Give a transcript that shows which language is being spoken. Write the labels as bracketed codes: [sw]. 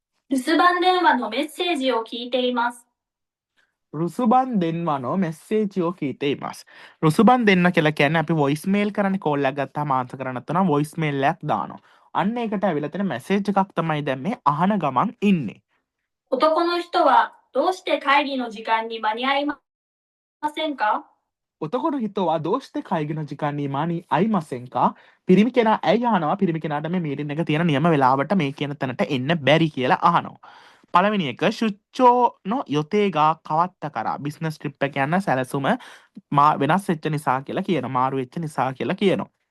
[ja] 留守番電話のメッセージを聞いています。 රුසුබන් දෙන්වනෝ මෙස්සේජියෝ කීතේ මස් [si] රුසුබන් දෙන්න කියලා කියන්නේ අපි වොයිස් මේල් කරන්නේ කෝල් එකක් ගත්තාම ආන්සර් කරන්න නැත්නම් වොයිස් මේල් එකක් දානවා. අන්න ඒකට ඇවිල්ලා තියෙන මැසේජ් එකක් තමයි දැන් මේ අහන ගමන් ඉන්නේ. [ja] 男の人はどうして会議の時間に間に合いませんか？ ඔතකොට හිතවා දෝෂ්ට කයිගෙන ජිකන්නේ මානී අයිමසෙන්කා [si] පිරිමි කෙනා ඇයි අහනවා පිරිමි කෙනාට මේ මීටින් එක තියෙන නියම වෙලාවට මේ කියන තැනට එන්න බැරි කියලා අහනවා. පළවෙනි එක [ja] ශුච්චෝ නො යොතේගා කවත්ත කරා [si] බිස්නස් ට්‍රිප් එක යන සැලසුම වෙනස් වෙච්ච නිසා කියලා කියන මාරු වෙච්ච නිසා කියලා කියනවා.